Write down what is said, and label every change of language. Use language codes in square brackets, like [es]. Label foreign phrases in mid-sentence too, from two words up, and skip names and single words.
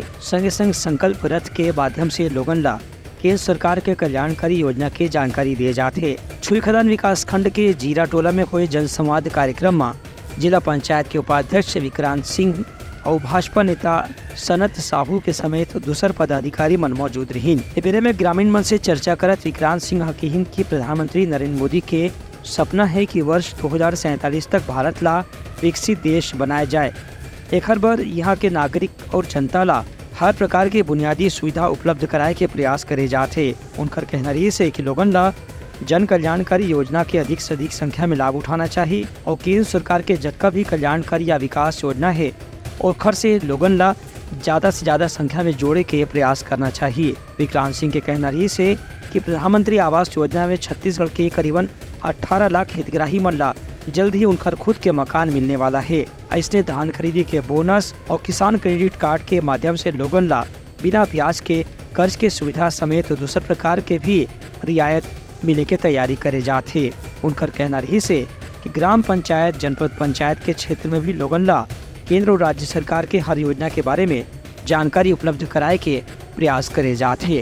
[hne] संगे संग संकल्प रथ के माध्यम से लोगन ला केंद्र सरकार के कल्याणकारी योजना के जानकारी दिए जाते। छुई खदान विकास खंड के जीरा टोला में हुए जन संवाद कार्यक्रम में जिला पंचायत के उपाध्यक्ष विक्रांत सिंह और भाजपा नेता सनत साहू के समेत दूसर पदाधिकारी मन मौजूद रहीन। बेरे में ग्रामीण मन से चर्चा करत विक्रांत सिंह हकीहिन की प्रधानमंत्री नरेंद्र मोदी के सपना है कि वर्ष 2047 तक भारत ला विकसित देश बनाया जाए। एक बार यहाँ के नागरिक और जनता ला हर प्रकार के बुनियादी सुविधा उपलब्ध कराए के प्रयास करे जाते। उनकर कहना रही से कि लोगन ला जन कल्याणकारी योजना के अधिक से अधिक संख्या में लाभ उठाना चाहिए और केंद्र सरकार के जतका भी कल्याणकारी या विकास योजना है और खर से लोगन ला ज़्यादा से ज़्यादा संख्या में जोड़े के प्रयास करना चाहिए। विक्रांत सिंह के कहना रही से कि प्रधानमंत्री आवास योजना में छत्तीसगढ़ के करीबन 18 लाख हितग्राही मन ला जल्द ही उनकर खुद के मकान मिलने वाला है। ऐसे धान खरीदी के बोनस और किसान क्रेडिट कार्ड के माध्यम से लोगन ला बिना ब्याज के कर्ज के सुविधा समेत दूसरे प्रकार के भी रियायत मिले के तैयारी करे जाते। उनकर कहना रही से कि ग्राम पंचायत, जनपद पंचायत के क्षेत्र में भी लोगन ला केंद्र और राज्य सरकार के हर योजना के बारे में जानकारी उपलब्ध कराए के प्रयास करे जाते।